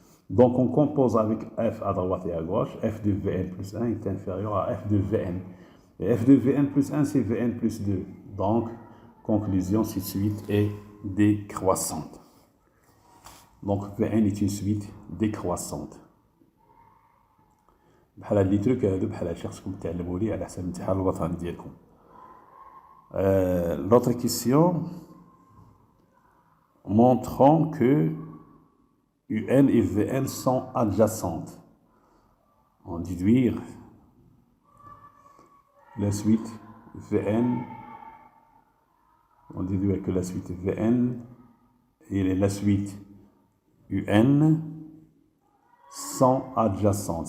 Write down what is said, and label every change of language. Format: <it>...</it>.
<fr>Donc on compose avec f à droite et à gauche. F de Vn plus 1 est inférieur à f de Vn. Et f de Vn plus 1, c'est Vn plus 2. Donc, conclusion, cette suite est décroissante. Donc Vn est une suite décroissante.</fr> <ar>بحال هاد لي تروك هادو بحال هادشي خصكم تعلموا لي على حساب الامتحان الوطني ديالكم.</ar> <fr>L'autre question, montrons que UN et Vn sont adjacentes. On déduire la suite Vn, on déduit que la suite Vn et la suite UN sont adjacentes.</fr>